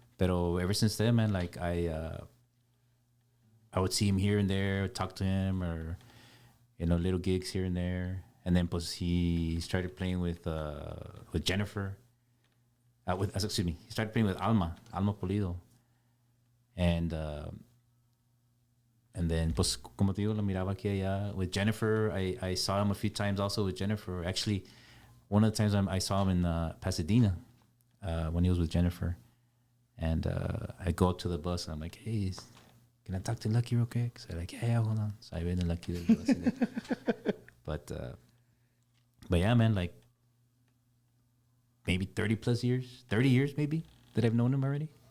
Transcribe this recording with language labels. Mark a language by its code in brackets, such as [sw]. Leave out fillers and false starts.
[en] But ever since then, man, like I I would see him here and there, talk to him, or little gigs here and there. And then plus he started playing with Jennifer. He started playing with Alma Pulido. And then, [es] pues, como te digo, la miraba aquí allá. [en] With Jennifer, I saw him a few times also with Jennifer. Actually, one of the times I saw him in Pasadena when he was with Jennifer. And I go up to the bus and I'm like, hey, can I talk to Lucky real quick? So I'm like, yeah, hold on. So I went to Lucky the bus. But yeah, man, like maybe 30 years maybe that I've known him already.